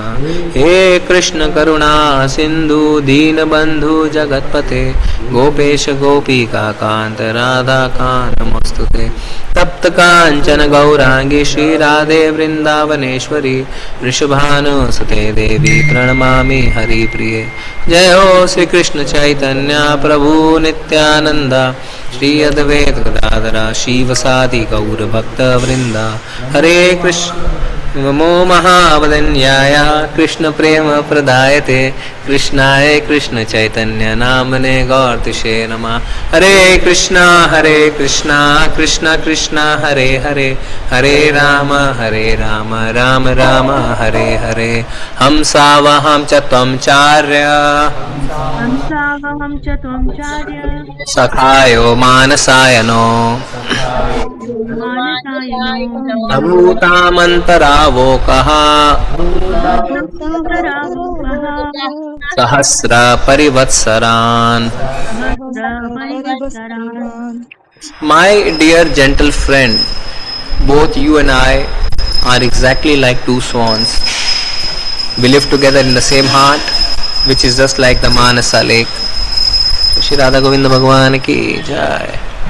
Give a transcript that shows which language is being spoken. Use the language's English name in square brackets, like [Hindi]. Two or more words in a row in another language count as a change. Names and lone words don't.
[Sanskrit] हे कृष्ण करुणा सिन्धु दीनबन्धु जगत्पते गोपेश गोपिका कान्त राधा कान्त नमोस्तुते। तप्त कांचन गौरांगी श्री राधे वृंदावनेश्वरी वृषभानुसुते देवी प्रणमामि हरिप्रिये। जय हो श्री कृष्ण चैतन्य प्रभु नित्यानंद श्री अद्वैत गदाधर शिवसादि गौर भक्त वृंदा। हरे कृष्ण नमो महावदन्याय कृष्ण प्रेम प्रदायते कृष्णाय कृष्ण चैतन्य नामने गौरतिशे नमः। हरे कृष्णा कृष्ण कृष्ण हरे हरे हरे राम राम राम हरे हरे। हंसावहं च त्वं चार्य सखायो मानसायनो अभूतामन्तरावोकः सहस्र परिवत्सरान्। [English] My dear gentle friend, both you and I are exactly like two swans. We live together in the same heart, which is just like the Manasa lake. [Hindi] श्री राधा गोविंद भगवान की जय.